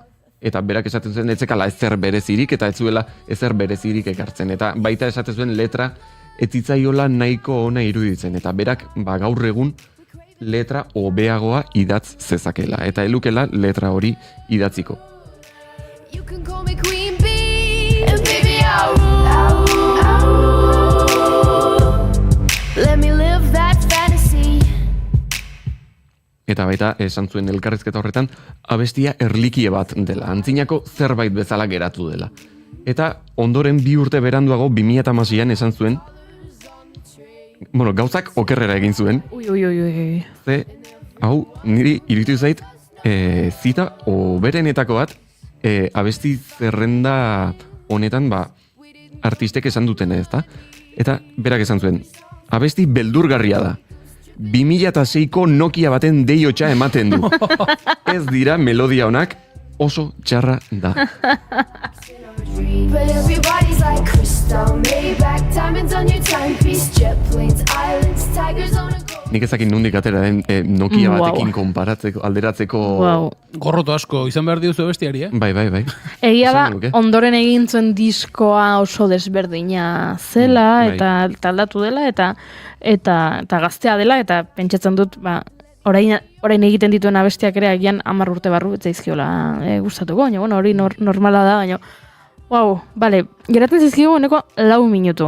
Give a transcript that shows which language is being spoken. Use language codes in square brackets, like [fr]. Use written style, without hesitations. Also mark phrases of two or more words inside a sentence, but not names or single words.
[eu] Eta berak esaten zuen etzekala ezer berezirik eta ez zuela ezer berezirik ekartzen. Eta baita esaten zuen letra ez zitzaiola nahiko ona iruditzen. Eta berak gaur egun letra hobeagoa idatz zezakela. Eta elukela letra hori idatziko. [en] You can call me Queen Bee, and baby I'll let me live that fantasy. [eu] Eta baita esan zuen elkarrizketa horretan abestia erlikie bat dela, antzinako zerbait bezala geratu dela. Eta ondoren 2 urte beranduago 2016an esan zuen, gauzak okerrera egin zuen. Ui. Ze, hau, niri iruditu zait, zita oberenetako bat, abesti zerrenda honetan, artistek esan dutena, ezta? Eta berak esan zuen, abesti beldurgarria da. 2006ko Nokia baten deiotxa ematen du. Ez dira melodia honak, oso txarra da. [en] But everybody's like crystal, Maybach, diamonds on your timepiece, jet planes, islands, tigers on a go. [eu] Nik ezakin nondik atera den Nokia batekin konparatzeko, alderatzeko... Gorroto asko izan behar diozu bestiari, Bai. Egia da, ondoren egin zuen diskoa oso desberdina zela, eta aldatu dela, eta gaztea dela, eta pentsatzen dut, orain egiten dituen abestiak ere agian 10 urte barru ez zaizkiola gustatuko, baina hori normala da, baina geratzen zaizkigu honeko 4 minutu.